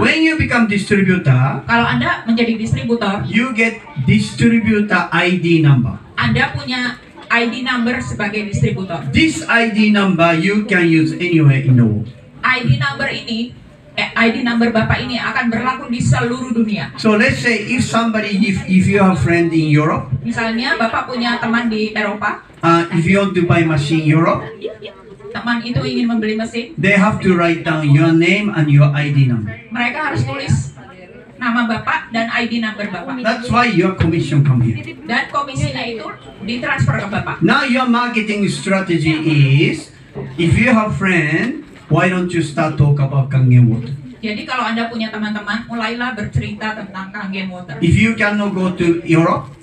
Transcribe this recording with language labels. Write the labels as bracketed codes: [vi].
[en] when you become distributor, [id] Kalau Anda menjadi distributor, [en] you get distributor ID number. [id] Anda punya ID number sebagai distributor. [en] This ID number you can use anywhere in the world. [id] ID number ini, ID number Bapak ini akan berlaku di seluruh dunia. [en] So let's say if you have friend in Europe, [id] Misalnya Bapak punya teman di Eropa, [en] if you want to buy machine in Europe, [id] teman itu ingin membeli mesin, [en] they have to write down your name and your ID number. [id] mereka harus tulis nama Bapak dan ID number Bapak. [en] That's why your commission come here. [id] Dan komisinya itu ditransfer ke Bapak. [en] Now your marketing strategy is, if you have friend, why don't you start talk about Kangen water? [id] Jadi kalau Anda punya teman-teman, mulailah bercerita tentang Kangen Water. [en] If you cannot go to Europe,